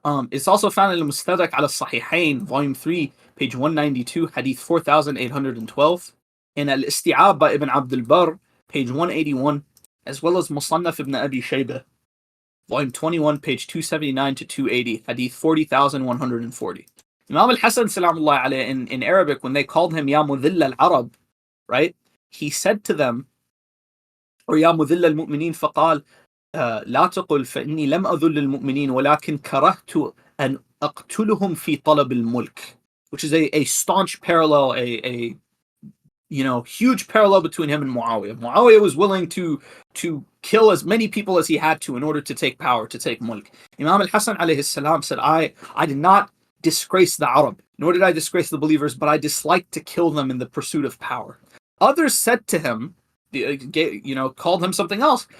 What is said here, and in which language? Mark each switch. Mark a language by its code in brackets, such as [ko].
[en] It's also found in al-Mustadrak al-Sahihain, volume 3, page 192, hadith 4812, in al-Isti'ab by Ibn Abd al-Barr, page 181, as well as Musannaf ibn Abi Shaybah, volume 21, page 279 to 280, hadith 40,140. Imam al-Hassan salamullah alayhi in Arabic, when they called him Ya Mudhill al-Arab, right, he said to them, or Ya Mudhill al-Mu'mineen faqal, [ar] لا تقل فإني لم أذل المؤمنين ولكن كرهت أن أقتلهم في طلب الملك, [en] which is a staunch parallel, a huge parallel between him and Muawiyah. Muawiyah was willing to kill as many people as he had to in order to take power, to take mulk. Imam al-Hassan alayhi salam said, I did not disgrace the Arab, nor did I disgrace the believers, but I disliked to kill them in the pursuit of power. Others said to him, called him something else.